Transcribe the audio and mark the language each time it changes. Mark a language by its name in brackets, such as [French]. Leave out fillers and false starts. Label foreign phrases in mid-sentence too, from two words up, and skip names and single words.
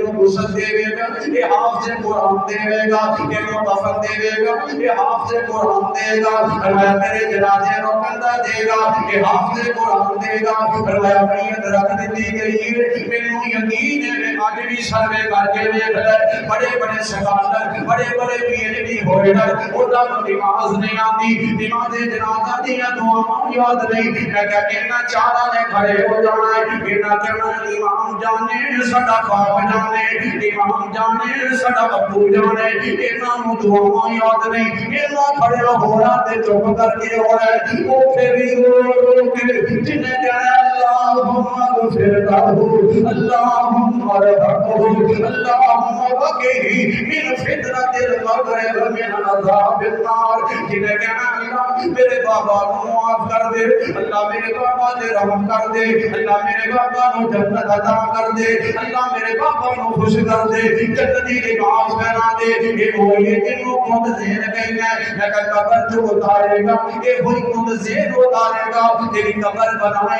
[Urdu] کو غسل دے گا یہ حافظ قرآن دے گا یہ کفن دے گا یہ حافظ قرآن دے گا فرمایا تیرے جنازے کو کندھا دے گا یہ حافظ قرآن دے گا فرمایا میت رکھ دی گئی ہے [Punjabi] مینوں یقین ہے میں اج بھی سروے کر کے دیکھ لے بڑے بڑے سکالر بڑے بڑے پی ایچ ڈی ہولڈر انہاں نوں نماز نہیں آتی نماز جنازہ دیاں دعاواں یاد نہیں میں کہا انہاں چاراں نے کھڑے ہو جانا ہے انہاں کہنا امام جانے ساڈا باپ جانے امام جانے ساڈا ابو جانے انہاں نوں دعاواں یاد نہیں انہاں کھڑے ہونا تے چپ کر کے ہو رہے او پھر بھی رو کے جنہیں کہنا اللہم [Arabic] اغفر له اللهم ارحمه اللهم وقه من فتنة القبر ومن عذاب النار [Urdu] جنہیں کہنا اللہ میرے بابا کو معاف کر دے اللہ میرے بابا دے رحم کر دے اللہ میرے بابا کو جنت عطا کر دے اللہ میرے بابا کو خوش کر دے جنتی لباس پہنا دے یہ وہی جن کو خود ذہن کہیں گے لیکن قبر جو اتارے گا یہ وہی خود ذہن اتارے گا تیری قبر بنائے